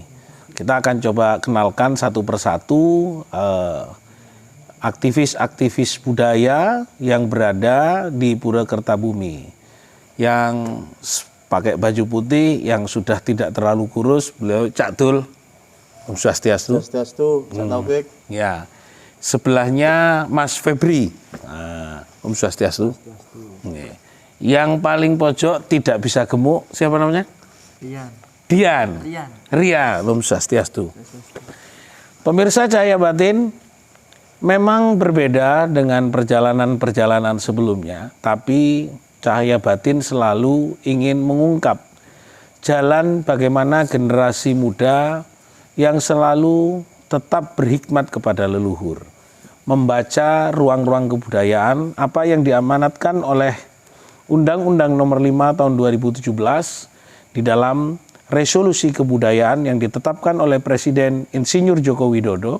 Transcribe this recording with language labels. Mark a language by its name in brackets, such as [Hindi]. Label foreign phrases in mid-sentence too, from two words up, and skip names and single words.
[Indonesian] Kita akan coba kenalkan satu persatu aktivis-aktivis budaya yang berada di Pura Kertabumi, yang pakai baju putih, yang sudah tidak terlalu kurus. Beliau Cak Dul. Om Swastiastu. Swastiastu, Taufik. Ya, sebelahnya Mas Febri. Nah, Om Swastiastu. Nih. Yang paling pojok tidak bisa gemuk, siapa namanya? Dian. Ria, Om Swastiastu. Pemirsa Cahaya Batin, memang berbeda dengan perjalanan-perjalanan sebelumnya, tapi Cahaya Batin selalu ingin mengungkap jalan bagaimana generasi muda yang selalu tetap berhikmat kepada leluhur, membaca ruang-ruang kebudayaan, apa yang diamanatkan oleh Undang-Undang Nomor 5 Tahun 2017 di dalam resolusi kebudayaan yang ditetapkan oleh Presiden Insinyur Joko Widodo.